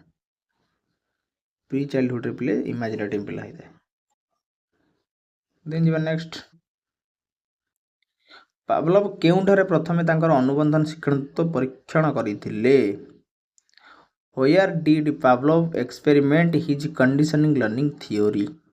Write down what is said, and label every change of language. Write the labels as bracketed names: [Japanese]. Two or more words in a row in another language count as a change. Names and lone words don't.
[English] pre childhoodରେ [Odia] ପିଲେ ଇମାଜିନେଟିଭ୍ ପିଲା ହେଇଥାଏ। ଦେନ୍ ଯିବା ନେକ୍ସଟ। ପାଭଲଭ କେଉଁଠାରେ ପ୍ରଥମେ ତାଙ୍କର ଅନୁବନ୍ଧନ ଶିକ୍ଷଣ ପରୀକ୍ଷଣ କରିଥିଲେ? [English] Where did Pavlov experiment his conditioning learning theory?